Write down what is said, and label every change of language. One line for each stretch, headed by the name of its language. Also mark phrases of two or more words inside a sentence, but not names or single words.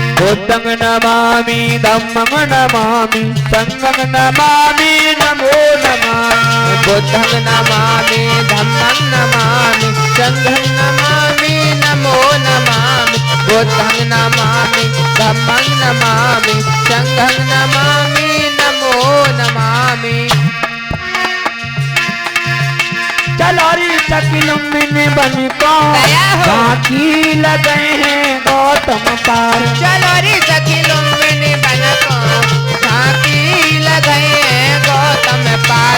Pali: बुद्धं नमामि धम्मं नमामि संघं नमामि नमो नमः बुद्धं नमामि धम्मं नमामि संघं नमामि नमो नमामि। बुद्धं नमामि धम्मं नमामि संघं नमामि नमो नमामि।
Hindi: चलो रे सकिलुम्बिनी बन को दया हो। बाकी लगे हैं गौतम पार चलो रे सखी लुम्बिनी बन को झांकी लगाए गौतम पार।